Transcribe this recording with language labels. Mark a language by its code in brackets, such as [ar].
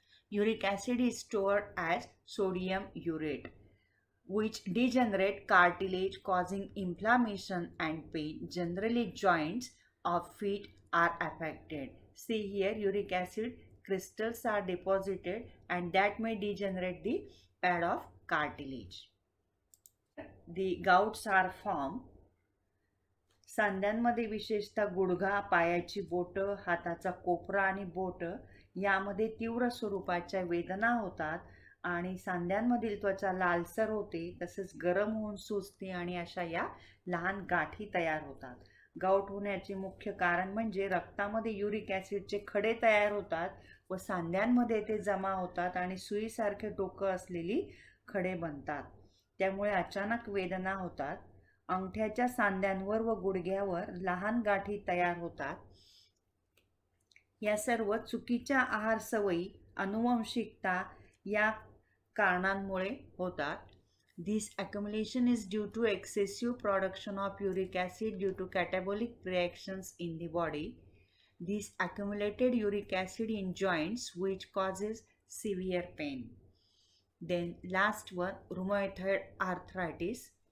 [en] Uric acid is stored as sodium urate which degenerate cartilage causing inflammation and pain. Generally joints of feet are affected. See here, uric acid crystals are deposited and that may degenerate the pad of cartilage. The gouts are formed. [mr] सांध्यांमध्ये विशेषतः गुडघा, पायाची बोटं, हाताचा कोपरा आणि बोटं यामध्ये तीव्र स्वरूपाच्या वेदना होतात आणि सांध्यांमधील त्वचा लालसर होते, तसेच गरम होऊन सुजते आणि अशा या लहान गाठी तयार होतात. गाऊट होण्याचे मुख्य कारण म्हणजे रक्तामध्ये युरिक ॲसिडचे खडे तयार होतात व सांध्यांमध्ये ते जमा होतात आणि सुईसारखे डोकं असलेली खडे बनतात. त्यामुळे अचानक वेदना होतात. अंगठ्याच्या सांध्यांवर व गुडघ्यावर लहान गाठी तयार होतात. या सर्व चुकीच्या आहार सवयी, अनुवंशिकता या कारणांमुळे होतात. [en] This accumulation is due to excessive production of uric acid due to catabolic reactions in the body. This accumulated uric acid in joints which causes severe pain. Then last one, rheumatoid arthritis.